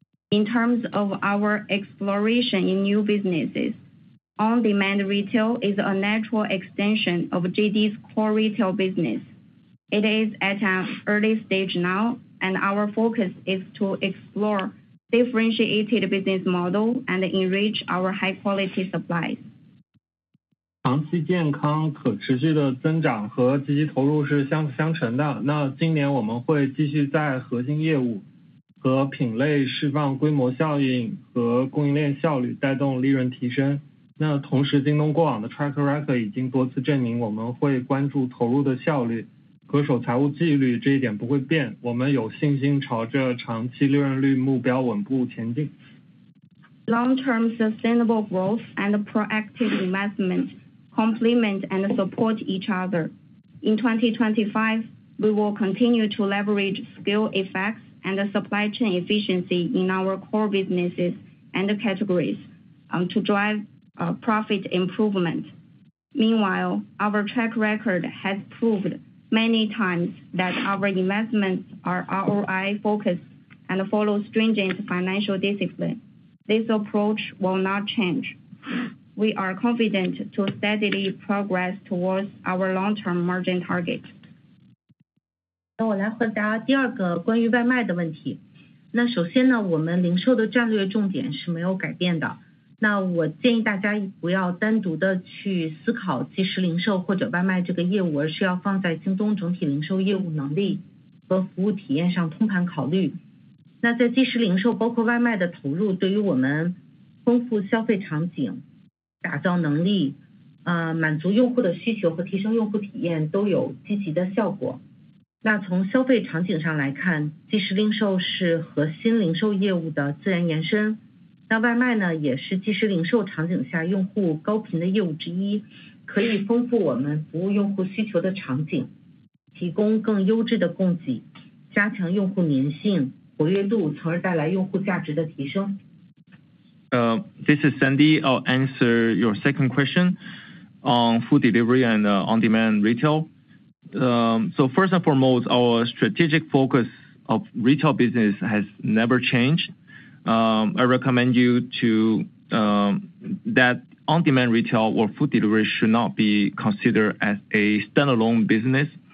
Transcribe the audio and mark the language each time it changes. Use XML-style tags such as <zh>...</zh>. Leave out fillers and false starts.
<en>In terms of our exploration in new businesses, on-demand retail is a natural extension of JD's core retail business. It is at an early stage now, and our focus is to explore differentiated business model and enrich our high-quality supplies.</en> <zh>长期健康可持续的增长和积极投入是相辅相成的。那今年我们会继续在核心业务和品类释放规模效应和供应链效率，带动利润提升。那同时，京东过往的 track record 已经多次证明，我们会关注投入的效率，恪守财务纪律，这一点不会变。我们有信心朝着长期利润率目标稳步前进。</zh> <en>Long-term sustainable growth and proactive investment complement and support each other. In 2025, we will continue to leverage scale effects and supply chain efficiency in our core businesses and categories to drive profit improvement. Meanwhile, our track record has proved many times that our investments are ROI focused and follow stringent financial discipline. This approach will not change. We are confident to steadily progress towards our long-term margin target.</en> <zh>那我来回答第二个关于外卖的问题。那首先呢，我们零售的战略重点是没有改变的。那我建议大家不要单独的去思考即时零售或者外卖这个业务，而是要放在京东整体零售业务能力和服务体验上通盘考虑。那在即时零售包括外卖的投入，对于我们丰富消费场景、打造能力、满足用户的需求和提升用户体验都有积极的效果。那从消费场景上来看，即时零售是核心零售业务的自然延伸。那外卖呢，也是即时零售场景下用户高频的业务之一，可以丰富我们服务用户需求的场景，提供更优质的供给，加强用户粘性、活跃度，从而带来用户价值的提升。</zh> <en>This is Sandy. I'll answer your second question on food delivery and on-demand retail. So first and foremost, our strategic focus of retail business has never changed. I recommend you to that on-demand retail or food delivery should not be considered as a standalone business.</en>